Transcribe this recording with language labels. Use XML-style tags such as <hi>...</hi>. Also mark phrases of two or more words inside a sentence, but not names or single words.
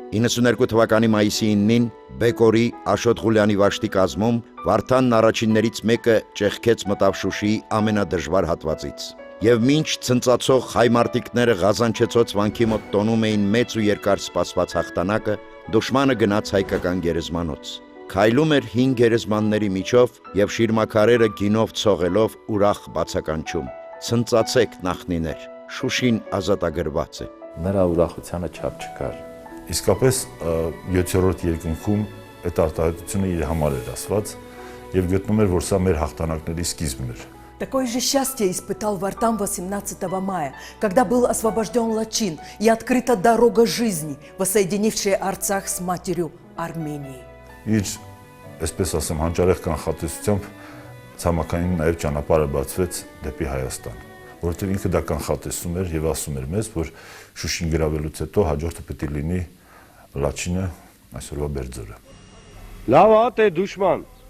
<hy>92 թվականի մայիսի 9-ին Բեկորի Աշոտ Ղուլյանի վաշտի կազմում Վարդանն առաջիններից մեկը ճեղքեց մտավ Շուշիի ամենադժվար հատվածից։ Եվ մինչ ցնծացող հայ մարտիկները Ղազանչեցոց վանքի մոտ տոնում էին մեծ ու երկար սպասված հաղթանակը, դուշմանը գնաց հայկական գերեզմանոց։ Քայլում էր 5 գերեզմանների միջով եւ շիրմաքարերը գինով ցողելով ուրախ բացականչում։ Ցնծացեք նախնիներ, Շուշին ազատագրված է։ Նրա ուրախությանը չափ չկար։ Իսկապես 7-րդ երկնքում այդ արտահայտությունը իր համար էր ասված եւ գտնում էր, որ սա մեր հաղթանակների սկիզբն էր։</hy> <ru>Такое же счастье испытал Вартан 18 мая, когда был освобожден Лачин и открыта дорога жизни, воссоединившая Арцах с матерью Арменией.</ru> <hy>Իր, այսպես ասեմ, հանճարեղ կանխատեսությամբ ցամաքային նաև ճանապարհը բացվեց դեպի Հայաստան, որովհետև ինքը դա կանխատեսում էր եւ ասում էր մեզ, որ Շուշին գրավելուց հետո հաջորդը պետք է լինի Լաչինը, այսօրվա Բերձորը։ Լավ է, դե դուշման։</hy>